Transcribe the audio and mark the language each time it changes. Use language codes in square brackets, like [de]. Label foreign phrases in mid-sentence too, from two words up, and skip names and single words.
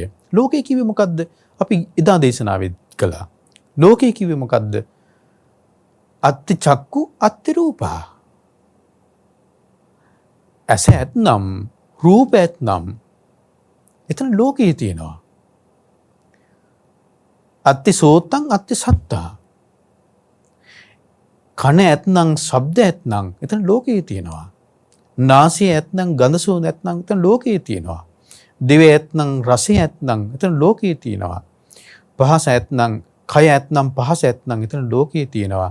[si] ලෝකය කිව්වේ මොකද්ද? අපි එදා දේශනාවෙත් කළා. ලෝකය කිව්වේ මොකද්ද? [pi] අත්ති චක්කු අත්ති රූපා. [si] ඇස ඇත්නම් රූප ඇත්නම් එතන ලෝකයේ තියෙනවා. [pi] අත්ති සෝතං අත්ති සත්තා. [si] කන ඇත්නම් ශබ්ද ඇත්නම් එතන ලෝකයේ තියෙනවා. නාසය ඇත්නම් ගඳ සුවඳ ඇත්නම් එතන ලෝකයේ තියෙනවා. දිව ඇත්නම් රසය ඇත්නම් එතන ලෝකයේ තියෙනවා. පහස ඇත්නම් කය ඇත්නම් පහස ඇත්නම් එතන ලෝකයේ තියෙනවා.